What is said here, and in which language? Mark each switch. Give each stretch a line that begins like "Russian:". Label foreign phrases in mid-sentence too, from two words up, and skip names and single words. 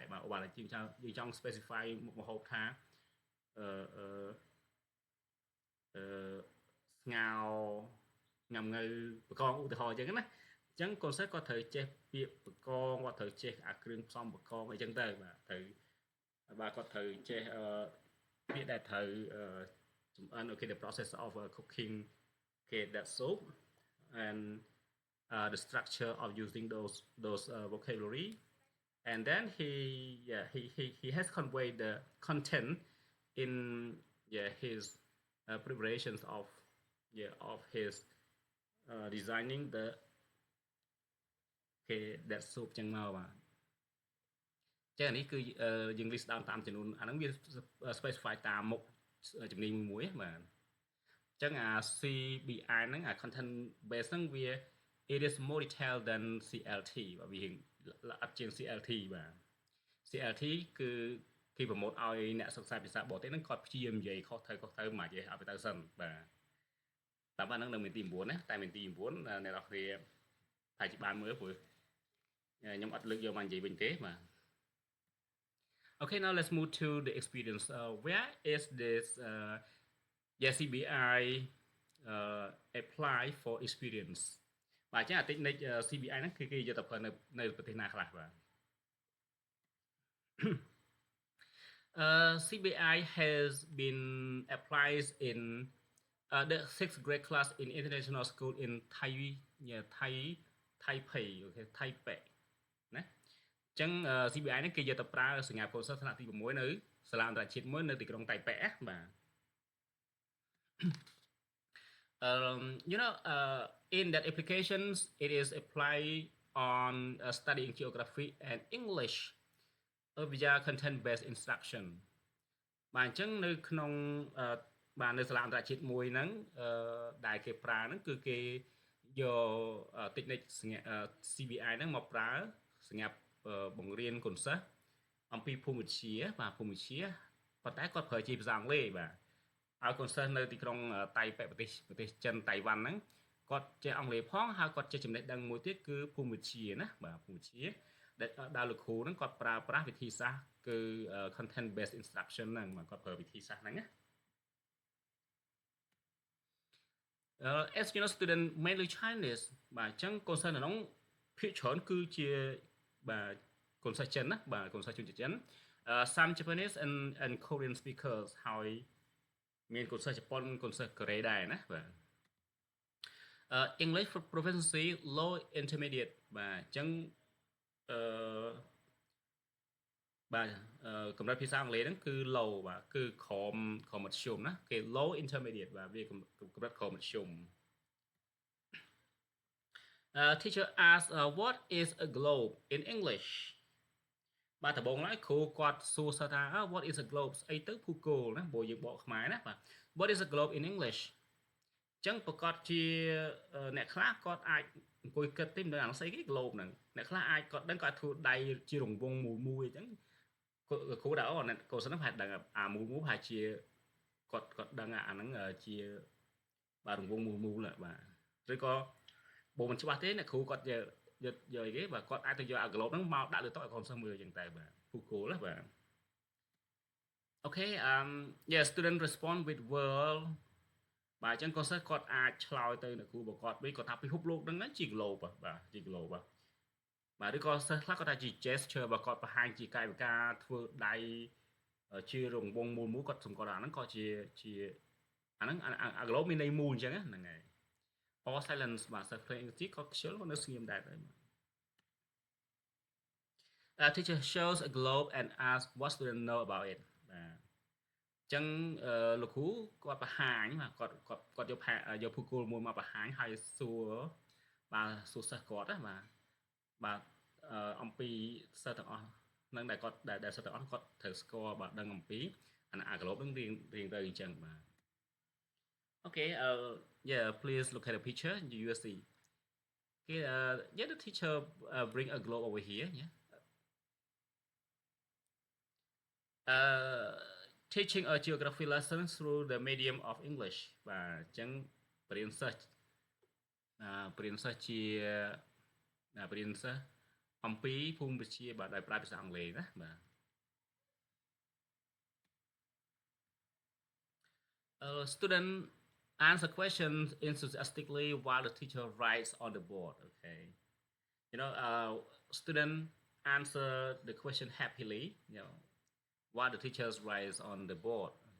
Khmer: បាទឧបមាថាយើងចង់ specify មុខមហូបថាអឺអឺអឺស្ងោញ៉ាំងៅបកងឧទាហរណ៍អញ្ចឹង ណាអញ្ចឹងកូនសិស្សគាត់ត្រូវចេះពាក្យបកងគាត់ត្រូវ ចេះអាគ្រឿងផ្សំបកងអីចឹងទៅបាទត្រូវបាទគាត់ត្រូវចេះពាក្យដែលត្រូវចម្អិន
English: okay the process of cooking okay that soup and the structure of using those vocabulary and then he has conveyed the content in his preparations of his designing the okay that soup
Khmer: ចឹងមកបាទចឹងអានេះគឺយើង
English: list down
Khmer: តាមចំនួនអាហ្នឹងវា specify តាមមុខជំនាញមួយៗ បាទអញ្ចឹងអា CBI ហ្នឹងអា
English: content base
Khmer: ហ្នឹងវា
English: it is more detailed than CLT
Khmer: បាទវាល្អិតជាង CLT បាទ CLT គឺគេប្រម៉ូទឲ្យអ្នកសិក្សាភាសាបរទេសហ្នឹងគាត់ព្យាយាមនិយាយខុសត្រូវមកនិយាយឲ្យទៅសិនបាទតាមហ្នឹងនៅមានទី9ណាតែមានទី9អ្នកនរគ្នាថាជាបានមើលព្រោះខ្ញុំអត់លើកយកមកនិយាយវិញទេបាទ
English: Okay, now let's move to the experience. Where is this CBI apply for experience?
Khmer: បាទអញ្ចឹងអតិថិជន CBI ហ្នឹងគឺគេយកទៅប្រើនៅប្រទេសណាខ្លះបាទ
English: CBI has been applied in the 6th grade class in international school in Taipei, okay, Taipei
Khmer: ណាចឹង CBI ហ្នឹងគេយកទៅប្រើសម្រាប់កូនសិស្សថ្នាក់ទី6នៅសាលាអន្តរជាតិមួយនៅទីក្រុងតៃប៉េបាទ
English: in that applications it is applied on studying geography and English via content based instruction
Khmer: បាទអញ្ចឹងនៅក្នុងបាទនៅសាលាអន្តរជាតិមួយ ហ្នឹងដែលគេប្រើហ្នឹងគឺគេយក technique CBI ហ្នឹងមកប្រើសម្រាប់បង្រៀនកូនសិស្សអំពីភូមិវិទ្យាបាទភូមិវិទ្យាប៉ុន្តែគាត់ប្រើជាភាសាអង់គ្លេសបាទឲ្យកូនសិស្សនៅទីក្រុងតៃប៉េប្រទេសចិនតៃវ៉ាន់ហ្នឹងគាត់ចេះអង់គ្លេសផងហើយគាត់ចេះចំណេះដឹងមួយទៀតគឺភូមិវិទ្យាណាបាទភូមិវិទ្យាដែលលោកគ្រូហ្នឹងគាត់ប្រើប្រាស់វិធីសាស្ត្រគឺ
English: content based instruction
Khmer: ហ្នឹងបាទគាត់ប្រើវិធីសាស្ត្រហ្នឹងណា
English: as you know student mainly Chinese
Khmer: បាទអញ្ចឹងកូនសិស្សនៅក្នុងភាគច្រើនគឺជាបាទកូនសិស្សចិនណាបាទកូនសិស្សជនជាតិចិន
English: some Japanese and Korean speakers
Khmer: ហើយមានកូនសិស្សជប៉ុនកូនសិស្សកូរ៉េដែរណាបាទ
English: English proficiency low intermediate
Khmer: បាទអញ្ចឹង បាទកម្រិតភាសាអង់គ្លេសហ្នឹងគឺ low បាទគឺក្រមមធ្យមណាគេ
English: low intermediate
Khmer: បាទវាកម្រិតក្រមមធ្យម
English: teacher asked what is a globe in English
Khmer: បាទដំបូងឡើយគ្រូ គាត់សួរសិស្សថា
English: what is a globe
Khmer: ស្អីទៅភូកូលណាបើយើងបកខ្មែរណាបាទ
English: what is a globe in English
Khmer: អញ្ចឹងប្រកាសជាអ្នកខ្លះគាត់អាចអង្គុយគិតទេមិនដឹងអាស្អីគេ globe ហ្នឹងអ្នកខ្លះអាចគាត់ដឹងគាត់ធ្វើដៃជារង្វង់មួយអញ្ចឹងគ្រូដែរអូកូនសិស្សហ្នឹងប្រហែលដឹងអាមូលប្រហែលជាគាត់ដឹងអាហ្នឹងជាបាទរង្វង់មូលបាទឬក៏បើមិនច្បាស់ទេអ្នកគ្រូគាត់យកអីគេបាទគាត់អាចទៅយកអា globe ហ្នឹងមកដាក់លើតុឲ្យកូនសិស្សមើលអញ្ចឹងតែបាទពូកូលណាបាទ
English: Okay yeah student respond with world
Khmer: បាទអញ្ចឹងកូនសិស្សគាត់អាចឆ្លើយទៅអ្នកគ្រូរបស់គាត់វិញគាត់ថាពិភពលោកហ្នឹងជា globe បាទជា globe បាទឬក៏សិស្សខ្លះគាត់ថាជា gesture របស់គាត់បង្ហាញជាកាយវិការធ្វើដៃជារង្វង់មូលគាត់សម្គាល់អាហ្នឹងក៏ជាអាហ្នឹងអា globe មានន័យមូលអញ្ចឹងហ្នឹងហើយ
English: all silence
Khmer: បាទសិស្ស
English: play English
Khmer: ក៏ខ្ជិលនៅស្ងៀមដែរ
English: teacher shows a globe and asks what student know about it
Khmer: បាទអញ្ចឹងលោកគ្រូគាត់បង្ហាញបាទគាត់យកភូកូលមួយមកបង្ហាញហើយសួរបាទសួរសិស្សគាត់ណាបាទបាទអំពីសិស្សទាំងអស់នឹងដែលសិស្សទាំងអស់គាត់ត្រូវស្គាល់បាទដឹងអំពីអា globe នឹងរៀងទៅអញ្ចឹងបាទ
English: Okay, yeah, please look at the picture. You will see. Okay, yeah, the teacher bring a globe over here. Yeah, uh, teaching a geography lesson through the medium of English
Khmer: បាទអញ្ចឹងបរៀនសិស្សបរៀនសិស្សជាបរៀនសិស្សអំពីភូមិវិទ្យាបាទដោយប្រើភាសាអង់គ្លេសណាបាទ
English: student answer questions enthusiastically while the teacher writes on the board. Okay, you know, student answer the question happily. You know, while the teachers writes on the board.